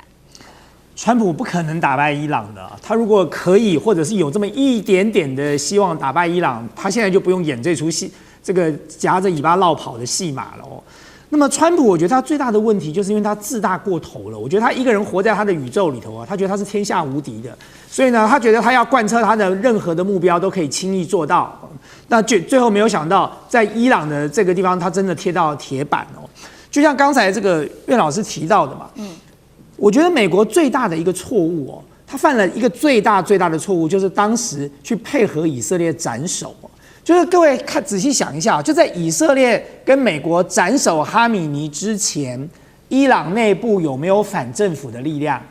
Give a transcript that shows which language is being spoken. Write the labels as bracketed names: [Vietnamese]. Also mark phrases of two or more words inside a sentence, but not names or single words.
[Chinese] 川普不可能打敗伊朗的。他如果可以，或者是有這麼一點點的希望打敗伊朗，他現在就不用演這出戲，這個夾着尾巴落跑的戲碼了哦。那麼川普，我覺得他最大的問題就是因為他自大過頭了。我觉得他一個人活在他的宇宙裡頭啊，他覺得他是天下無敵的，所以呢，他覺得他要貫徹他的任何的目標都可以輕易做到。那最後沒有想到，在伊朗的這個地方，他真的貼到鐵板哦。就像剛才這個苑老師提到的嘛，我覺得美國最大的一個錯誤哦，他犯了一個最大的錯誤，就是當時去配合以色列斬首。就是各位看仔細想一下，就在以色列跟美國斬首哈米尼之前，伊朗內部有沒有反政府的力量？